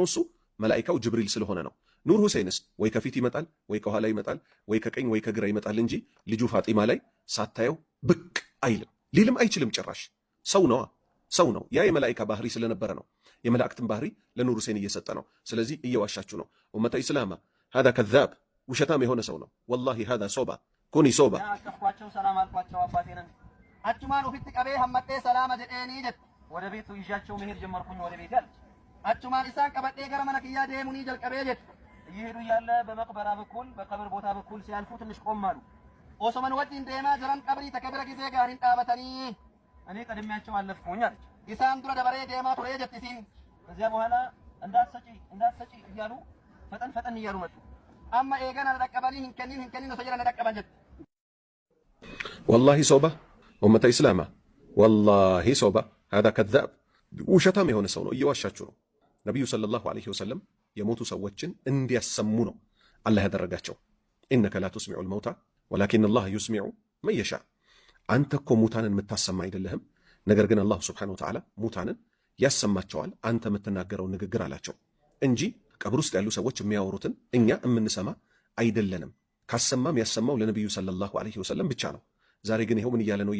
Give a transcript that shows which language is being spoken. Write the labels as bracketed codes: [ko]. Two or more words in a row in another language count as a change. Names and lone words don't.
[am] እሱ መላኢካው ጅብሪል ስለሆነ ነው። ኑር ሁሴንስ ወይ ከፊት ይመጣል ወይ ከኋላ ይመጣል ወይ ከቀኝ ወይ ከግራ ይመጣል እንጂ ልጁ ፋጢማ ላይ ሳታየው ብቅ አይልም፣ ሊልም አይችልም ጭራሽ። ሰው ነዋ፣ ሰው ነው። ያ የመላኢካ ባህሪ ስለነበረ ነው። የመላእክትን ባህሪ ለኑር ሁሴን እየሰጠ ነው። ስለዚህ እየዋሻችሁ ነው [ar] أمة الإسلام። هذا كذاب [am] ውሸታም የሆነ ሰው ነው። [ar] والله هذا [am] ሶባ ኩኒ ሶባ። አቀፍኳቸው፣ ሰላም አልኳቸው። አባቴን [om] አቹማን ኡፊት ቀቤ ሐመጤ ሰላም ጀዴኒ ጀት [am] ወደ ቤቱ ይዣቸው መሄድ ጀመርኩኝ። ወደ ቤት ያለች [om] አቹማን ኢሳን ቀበጤ ገረ መነክያ ደሙኒ ጀልቀቤ ጀት [am] እየሄዱ ያለ በመቅበራ በኩል በቀብር ቦታ በኩል ሲያልፉ ትንሽ ቆም አሉ። [om] ኦሶመን ወዲን ደማ ጀራን ቀብሪ ተከብረ ጊዜ ጋሪን ጣበተኒ [am] እኔ ቀድሜያቸው አለፍኩኝ አለች። [om] ኢሳን ዱረ ደበሬ ደማ ቱሬ ጀት ሲን [am] ከዚያ በኋላ እንዳትሰጪ እያሉ ፈጠን እያሉ መጡ። [om] አማ ኤገና ለቀበኒ ህንከኒ ነው ሰጀራ ለቀበን ጀት [am] ወላሂ ሶባ [ar] أمة الإسلام [am] ወላሂ ሶባ [ar] هذا كذاب [am] ውሸታም የሆነ ሰው ነው። እየዋሻችሁ ነው። ነብዩ [ar] صلى الله عليه وسلم [am] የሞቱ ሰዎችን እንዲያሰሙ ነው አላህ ያደረጋቸው። [ar] إنك لا تسمع الموتى ولكن الله يسمع من يشاء። [am] አንተ እኮ ሙታንን የምታሰማ አይደለህም፣ ነገር ግን አላህ [ar] سبحانه وتعالى [am] ሙታንን ያሰማቸዋል አንተ የምትናገረው ንግግር አላቸው እንጂ ቀብር ውስጥ ያሉ ሰዎች የሚያወሩትን እኛ የምንሰማ አይደለንም። ካሰማም ያሰማው ለነቢዩ [ar] صلى الله عليه وسلم [am] ብቻ ነው። ዛሬ ግን ይኸው ምን እያለ ነው?